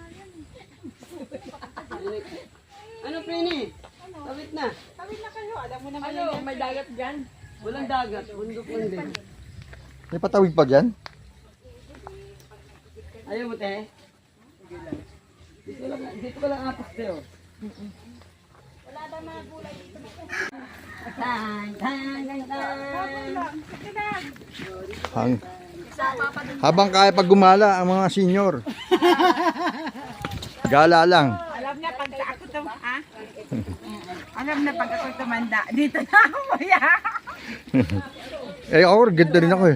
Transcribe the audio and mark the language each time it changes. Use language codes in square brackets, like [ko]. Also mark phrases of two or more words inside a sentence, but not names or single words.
[tl] Ano, Prini? Tawid na. Tawid na kayo. Alam mo naman Ano, may dagat dyan? Walang dagat. Bundok lang din. May patawid pa dyan? Ayaw mo, te? Dito ko lang apak, te, oh. Tan, tan, tan, tan. Habang kaya pag gumala ang mga senior. Gala lang. alam na pag ako ha? Alam na pag ako tumanda. Dito na ako kuya. Eh ako, ganda rin ako eh.